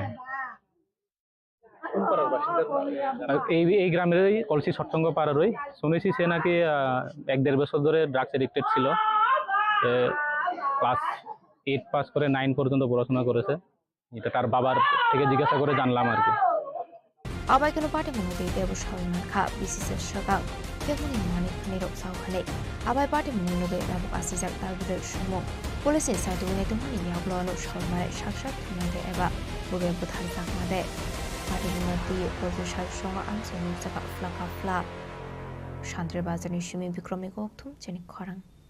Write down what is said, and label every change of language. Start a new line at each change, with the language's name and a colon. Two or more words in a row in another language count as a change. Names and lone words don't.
Bangla: কোন পাড়ার বাসিন্দা? এই গ্রামেরই, কলসি সৎসঙ্গ পাড়ারই। শুনেছি সে নাকি 1-1.5 বছর ধরে
English: drugs addicted
Bangla: ছিল। ক্লাস 8 পাস করে 9 পর্যন্ত পড়াশোনা করেছে। এটা তার বাবার থেকে জিজ্ঞাসা করে জানলাম আর কি।
Kok Borok: Abaikano party munudi debu shalman kha BCC shakang kemuni mani nirok sawhane abai party munuge rabuk asijak tarbude shumo police sadu ne tumani yablo no shalmare shakshak thumade eba buge buthal takmade party munudi professor shonga amsoni saka fla Shantre bazani shimi bikrami gokthum Chini Khorang